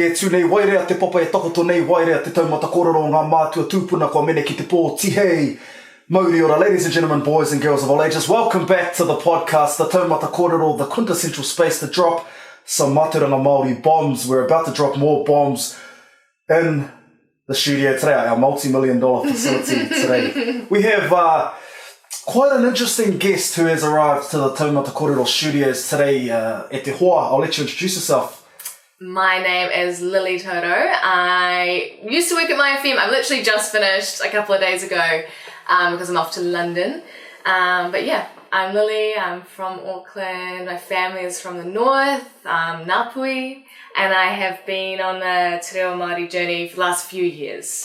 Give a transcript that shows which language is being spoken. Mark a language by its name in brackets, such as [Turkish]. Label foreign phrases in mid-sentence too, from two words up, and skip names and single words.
[Māori] nei wairea te papa e takoto nei wairea te Taumata Kōrero ngā mātua tūpuna kua mene ki te pō tihei Maori ora. [English] Ladies and gentlemen, boys and girls of all ages, welcome back to the podcast, the Taumata Kōrero, the quintessential space to drop some [Māori] maturanga Māori [English] bombs. We're about to drop more bombs in the studio today, our multi-million-dollar facility today. We have quite an interesting guest who has arrived to the Taumata Kōrero studios today. [Māori] E te hoa, [English] I'll let you introduce yourself. My name is Lily Taurau. I used to work at Mai FM. I've literally just finished a couple of days ago because I'm off to London. But yeah, I'm Lily. I'm from Auckland. My family is from the north, Ngāpuhi, and I have been on the Te Reo Māori journey for the last few years.